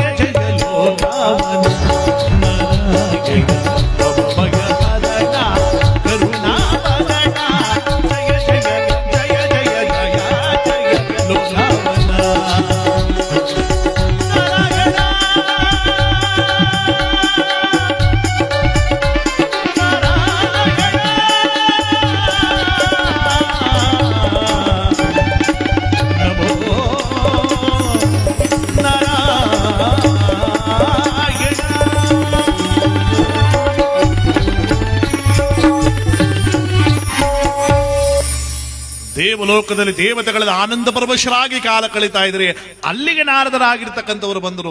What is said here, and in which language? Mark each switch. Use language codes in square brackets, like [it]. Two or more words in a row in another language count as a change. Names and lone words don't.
[kn] ಜಯ ಲೋಕಾವನ ನಾರಾಯಣ ಭವಭಯ ಹರಣ ಕರುಣಾವರಣ ಜಯ ಜಯ ಜಯ ಜಯ ಜಯ ಜಯ ಲೋಕಾವನ ನಾರಾಯಣ ನಮೋ ನಾರಾಯಣ ದೇವಲೋಕದಲ್ಲಿ ದೇವತೆಗಳ ಆನಂದ ಪರವಶರಾಗಿ ಕಾಲ ಕಳೀತಾ ಇದ್ರೆ ಅಲ್ಲಿಗೆ ನಾರದರಾಗಿರ್ತಕ್ಕಂಥವರು ಬಂದರು.